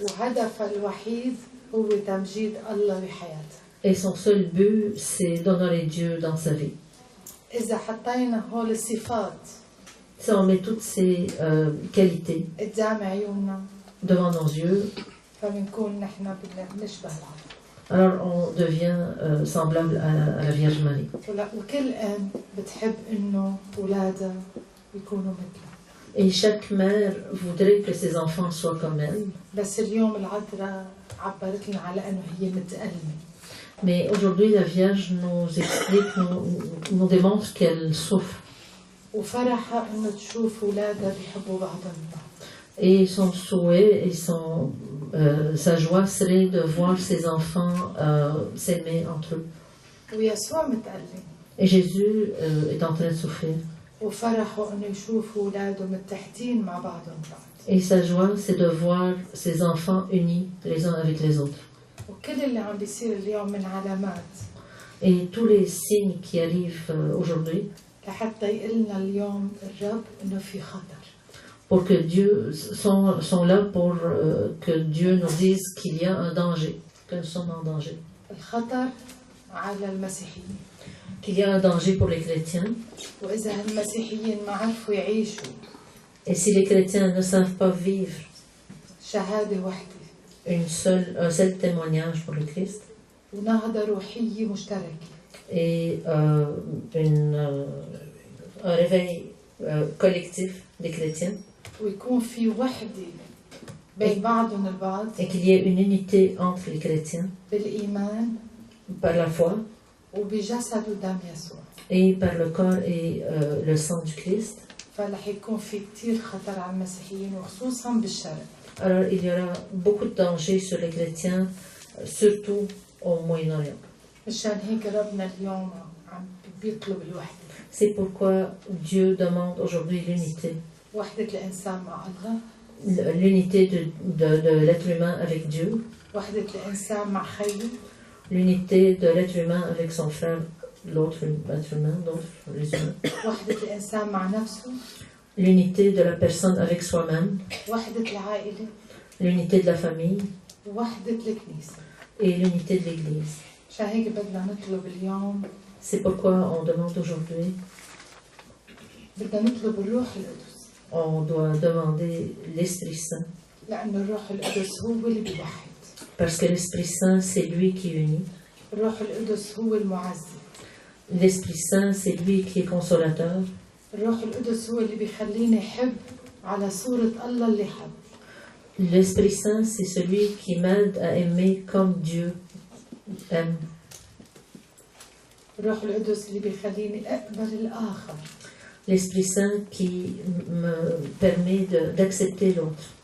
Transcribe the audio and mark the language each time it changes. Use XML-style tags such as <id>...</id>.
<ar>وهدفها الوحيد هو تمجيد الله بحياتها.</ar> <fr>Et son seul but, c'est d'honorer Dieu dans sa vie.</fr> <ar>إذا حطينا هول الصفات</ar> <fr>Si on met toutes ces qualités</fr> <ar>قدام عيوننا</ar> <fr>devant nos yeux,</fr> <ar>فبنكون نحن بنشبه العذراء.</ar> <fr>alors on devient semblable à la Vierge Marie.</fr> <ar>وكل أم بتحب إنه أولادها يكونوا مثلها.</ar> <fr>Et chaque mère voudrait que ses enfants soient comme elle.</fr> <ar>بس اليوم العذراء عبرت لنا على إنه هي متألمة.</ar> <fr>Mais aujourd'hui, la Vierge nous explique, nous démontre qu'elle souffre.</fr> <ar>وفرحة إنه تشوف أولادها بيحبوا بعضهم البعض.</ar> <fr>Et son souhait et sa joie serait de voir ses enfants s'aimer entre eux.</fr> <ar>ويسوع متألم</ar> <fr>Et Jésus est en train de souffrir.</fr> <ar>وفرحه إنه يشوف أولاده متحدين مع بعضهم البعض.</ar> <fr>Et sa joie, c'est de voir ses enfants unis les uns avec les autres.</fr> <ar>وكل اللي عم بيصير اليوم من علامات</ar> <fr>Et tous les signes qui arrivent aujourd'hui,</fr> <ar>لحتى يقلنا اليوم الرب إنه في خطر.</ar> <fr>pour que Dieu sont là pour que Dieu nous dise qu'il y a un danger, que nous sommes en danger.</fr> <ar>الخطر على المسيحيين.</ar> <fr>Qu'il y a un danger pour les chrétiens.</fr> <ar>وإذا المسيحيين ما عرفوا يعيشوا</ar> <fr>Et si les chrétiens ne savent pas vivre</fr> <ar>شهادة واحدة</ar> <fr>un seul témoignage pour le Christ</fr> <ar>ونهضة روحية مشتركة</ar> <fr>et un réveil collectif des chrétiens</fr> <ar>ويكون في وحدة بين بعضهم البعض</ar> <fr>et qu'il y ait une unité entre les chrétiens</fr> <ar>بالإيمان</ar> <fr>par la foi</fr> <ar>وبجسد ودم يسوع.</ar> <fr>et par le corps et le sang du Christ.</fr> <ar>فرح يكون في كتير خطر على المسيحيين وخصوصا بالشرق.</ar> <fr>Alors il y aura beaucoup de dangers sur les chrétiens, surtout au Moyen-Orient.</fr> <ar>مشان هيك ربنا اليوم عم بيطلب الوحدة.</ar> <fr>C'est pourquoi Dieu demande aujourd'hui l'unité.</fr> <ar>وحدة الإنسان مع الله.</ar> <fr>L'unité de l'être humain avec Dieu.</fr> <ar>وحدة الإنسان مع خيه.</ar> <fr>L'unité de l'être humain avec son frère, l'autre être humain, les humains.</fr> <ar>وحدة الإنسان مع نفسه.</ar> <fr>L'unité de la personne avec soi-même.</fr> <ar>وحدة العائلة.</ar> <fr>L'unité de la famille.</fr> <ar>وحدة الكنيسة.</ar> <fr>Et l'unité de l'Église.</fr> <ar>مشان هيك بدنا نطلب اليوم.</ar> <fr>C'est pourquoi on demande aujourd'hui.</fr> <ar>بدنا نطلب الروح القدس.</ar> <fr>On doit demander l'Esprit Saint.</fr> <ar>لأن الروح القدس هو اللي بيوحد.</ar> <fr>Parce que l'Esprit Saint, c'est lui qui unit.</fr> <ar>الروح القدس هو المعزي.</ar> <fr>L'Esprit Saint, c'est lui qui est consolateur.</fr> <ar>الروح القدس هو اللي بيخليني أحب على صورة الله اللي حب.</ar> <fr>L'Esprit Saint, c'est celui qui m'aide à aimer comme Dieu aime.</fr> <ar>الروح القدس اللي بيخليني أقبل الآخر.</ar> <fr>L'Esprit Saint qui me permet d'accepter l'autre.</fr>